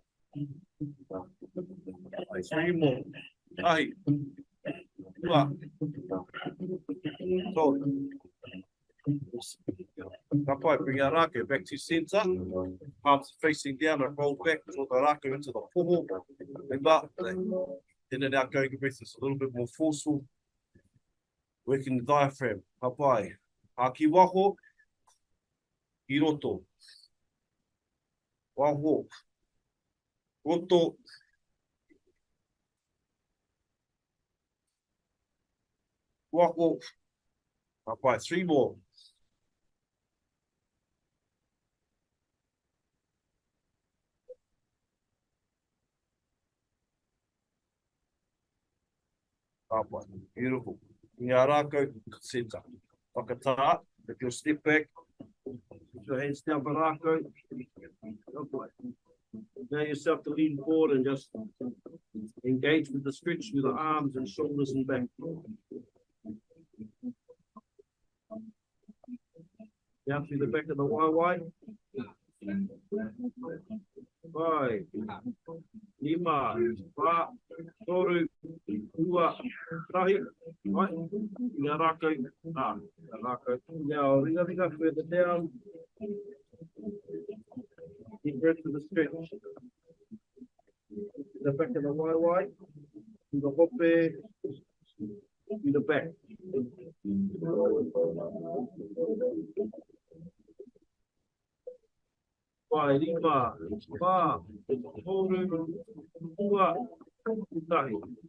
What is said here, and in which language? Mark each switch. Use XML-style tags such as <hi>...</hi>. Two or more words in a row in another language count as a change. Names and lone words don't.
<en>3 more.</en> <mi>Tahi. 2. Kapai,</mi> <en>bring our rākau back to centre. Palms facing down and roll back, draw the rākau into the poho. Remember, in and out going breath is a little bit more forceful. Working the diaphragm.</en> <mi>Kapai. Haki waho. Hiroto. Waho. Roto. Waho.</mi> <en>Kapai. 3 more. Beautiful.</en> <mi>Ngā Rākau, centre. Whakatā,</mi> <en>if you'll step back, put your hands down for Rākau. Allow yourself to lean forward and just engage with the stretch with the arms and shoulders and back. Down through the back of the waiwai. 5, 5, 4, 3, 2, 1. Right.</en> <mi>Ngā Rākau. Ngā Rākau.</mi> <en>Now, ringa further down. Deep breath to the stretch. The back of the waiwai. To the hope. To the back. Vai, 5, 4, 3, 2, 1.</en>